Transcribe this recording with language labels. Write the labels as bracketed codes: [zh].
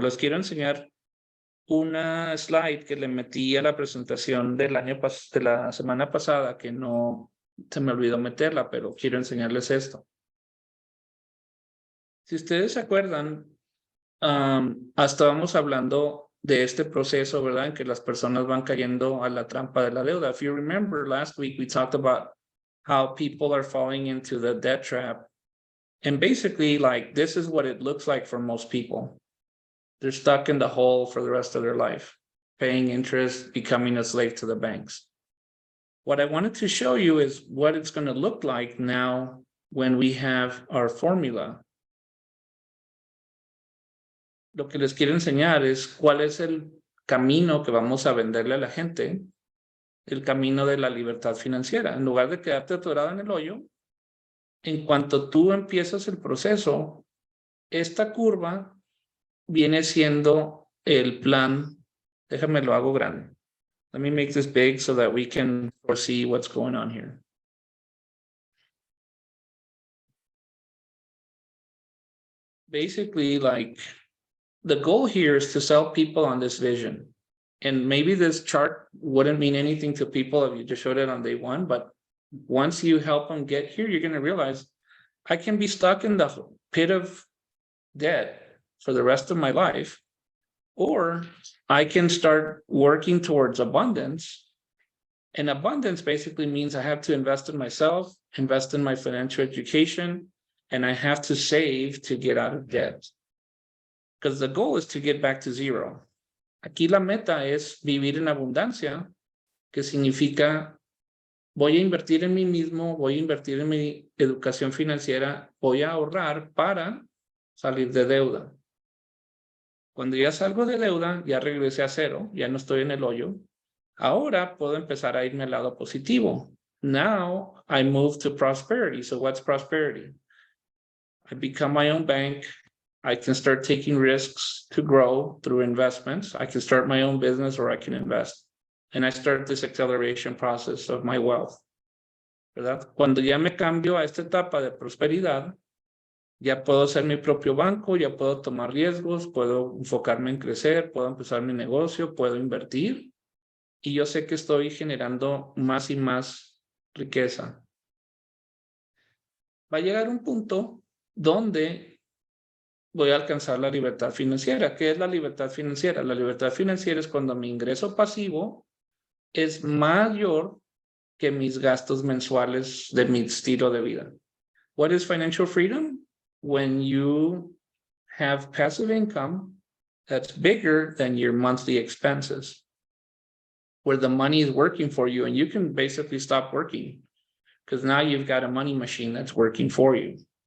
[es] Les quiero enseñar una slide que le metí a la presentación de la semana pasada, que no se me olvidó meterla, pero quiero enseñarles esto. Si ustedes se acuerdan, estábamos hablando de este proceso, ¿verdad? En que las personas van cayendo a la trampa de la deuda. [en] If you remember, last week we talked about how people are falling into the debt trap. And basically, like, this is what it looks like for most people. They're stuck in the hole for the rest of their life, paying interest, becoming a slave to the banks. What I wanted to show you is what it's going to look like now when we have our formula. [es] Lo que les quiero enseñar es cuál es el camino que vamos a venderle a la gente, el camino de la libertad financiera. En lugar de quedarte atorado en el hoyo, en cuanto tú empiezas el proceso, esta curva viene siendo el plan. Déjame lo hago grande. [en] Let me make this big so that we can foresee what's going on here. Basically, like, the goal here is to sell people on this vision. And maybe this chart wouldn't mean anything to people if you just showed it on day one, but once you help them get here, you're going to realize I can be stuck in the pit of debt for the rest of my life, or I can start working towards abundance. And abundance basically means I have to invest in myself, invest in my financial education, and I have to save to get out of debt. Because the goal is to get back to zero. [es] Aquí la meta es vivir en abundancia, que significa voy a invertir en mí mismo, voy a invertir en mi educación financiera, voy a ahorrar para salir de deuda. Cuando ya salgo de deuda, ya regresé a cero, ya no estoy en el hoyo. Ahora puedo empezar a irme al lado positivo. [en] Now I move to prosperity. So what's prosperity? I become my own bank. I can start taking risks to grow through investments. I can start my own business or I can invest. And I start this acceleration process of my wealth. [es] ¿Verdad? Cuando ya me cambio a esta etapa de prosperidad, ya puedo ser mi propio banco, ya puedo tomar riesgos, puedo enfocarme en crecer, puedo empezar mi negocio, puedo invertir. Y yo sé que estoy generando más y más riqueza. Va a llegar un punto donde voy a alcanzar la libertad financiera. ¿Qué es la libertad financiera? La libertad financiera es cuando mi ingreso pasivo es mayor que mis gastos mensuales de mi estilo de vida. [en] What is financial freedom? When you have passive income that's bigger than your monthly expenses, where the money is working for you and you can basically stop working because now you've got a money machine that's working for you.